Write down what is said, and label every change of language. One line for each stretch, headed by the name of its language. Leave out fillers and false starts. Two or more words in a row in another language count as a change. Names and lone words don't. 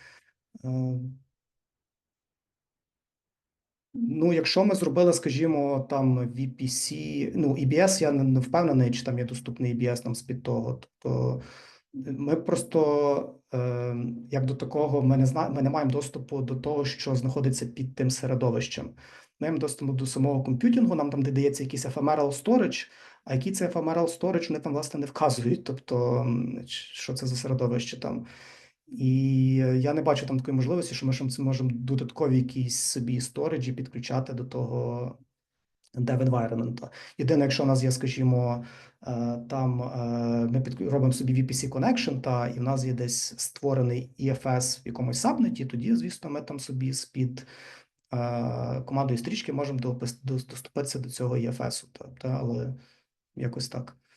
Ukrainian: Ну, якщо ми зробили, скажімо, там VPC, ну, EBS, я не впевнений, чи там є доступний EBS нам з-під того. Тобто ми просто, як до такого, ми не маємо доступу до того, що знаходиться під тим середовищем. Ми маємо доступ до самого комп'ютінгу, нам там додається якийсь
English: ephemeral storage,
Ukrainian: а який це
English: ephemeral storage,
Ukrainian: вони там, власне, не вказують, тобто, що це за середовище там. І я не бачу там такої можливості, що ми можемо додаткові якісь собі сториджі підключати до того
English: Dev Environment.
Ukrainian: Єдине, якщо у нас є, скажімо, там ми робимо собі
English: VPC connection,
Ukrainian: і в нас є десь створений EFS в якомусь сабнеті, тоді, звісно, ми там собі з-під командою стрічки можемо доступитися до цього EFS, але якось так.